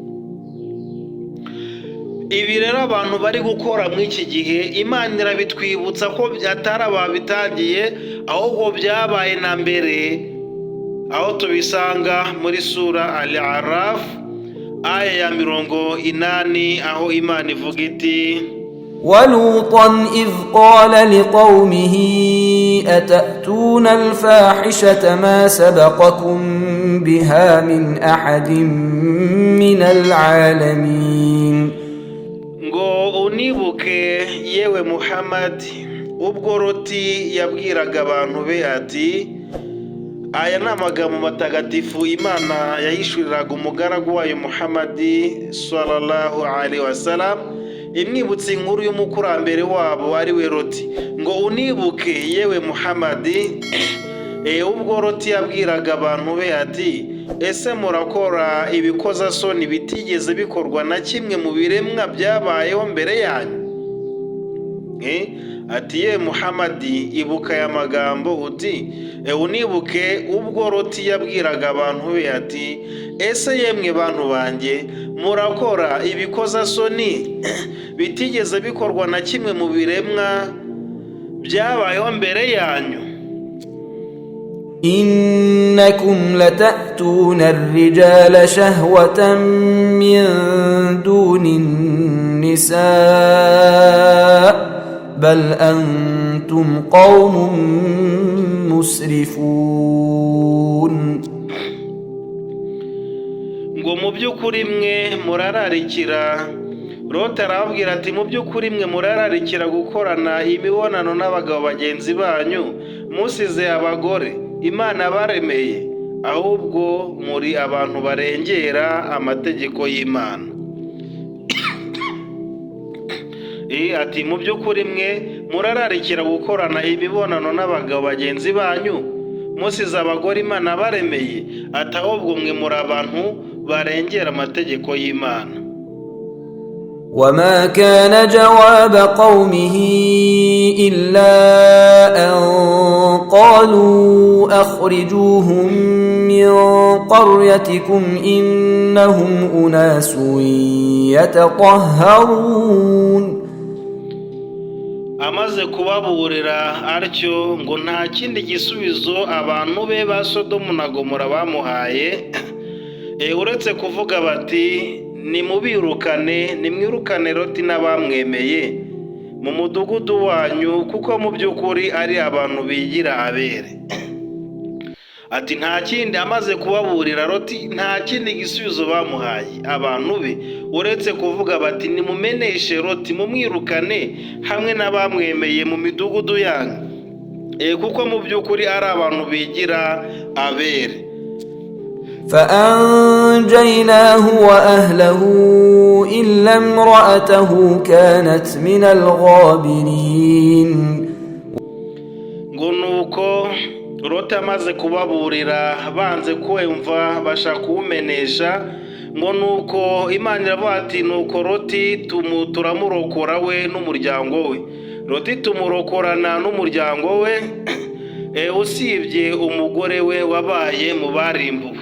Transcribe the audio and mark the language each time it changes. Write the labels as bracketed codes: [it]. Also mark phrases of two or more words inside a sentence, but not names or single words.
[rw] Ibi rero abantu bari gukora muri iki gihe, Imana irabitwibutsa ko atari ababitangiye, ahubwo byabaye na mbere, aho tubisanga muri sura Al-Araf aya ya 80, aho Imana ivuga iti: [ar] وَلُوطًا إِذْ قَالَ لِقَوْمِهِ أَتَأْتُونَ الْفَاحِشَةَ مَا سَبَقَكُم بِهَا مِنْ أَحَدٍ مِنَ الْعَالَمِينَ. [rw] ngo unibuke yewe Muhammad, ubwo Loti yabwiraga abantu be ati, aya ni amagambo matagatifu Imana yahishuriraga umugaragu wayo Muhammad [ar] صلى الله عليه وسلم, [rw] imwibutsa inkuru y'umukurambere wabo ari we Loti. Ngo unibuke yewe Muhammad, ubwo Loti yabwiraga abantu be ati, ese murakora ibikozasoni bitigeze bikorwa na kimwe mu biremwa byabayeho mbere yanyu? Ati ye Muhammad, ibuka aya magambo uti, unibuke ubwo Loti yabwiraga abantu be ati, ese yemwe bantu banjye, murakora ibikozasoni bitigeze bikorwa na kimwe mu biremwa byabayeho mbere yanyu? [ar] إنكم لتأتون الرجال شهوة من دون النساء بل أنتم قوم مسرفون. [rw] ngo mu by'ukuri mwe murararikira, Loti arababwira ati, mu by'ukuri mwe murararikira gukorana imibonano n'abagabo bagenzi banyu musize abagore Imana baremeye, ahubwo muri abantu barengera amategeko y'Imana. Ati mu by'ukuri mwe murararikira gukorana imibonano n'abagabo bagenzi banyu musize abagore Imana baremeye, ati ahubwo mwe muri abantu barengera amategeko y'Imana. [ar] وما كان جواب قومه إلا أن قالوا أخرجوهم من قريتكم إنهم أناس يتطهرون. [rw] amaze kubaburira atyo, ngo nta kindi gisubizo abantu be ba Sodomu na Gomora bamuhaye uretse kuvuga bati, nimubirukane, nimwirukane Loti n'abamwemeye mu mudugudu wanyu, kuko mu by'ukuri ari abantu bigira abere. Ati nta kindi, amaze kubaburira Loti, nta kindi gisubizo bamuhaye abantu be uretse kuvuga bati, nimumeneshe Loti, mumwirukane hamwe n'abamwemeye mu midugudu yanyu, kuko mu by'ukuri ari abantu bigira abere. [ar] فأنجيناه وأهله إلا امرأته كانت من الغابرين. [rw] ngo nuko Loti amaze kubaburira banze kumva, bashaka kuwumenesha, ngo nuko Imana iravuga ati, nuko Loti turamurokora we n'umuryango we. Loti tumurokorana n'umuryango we, usibye umugore we wabaye mu barimbuwe.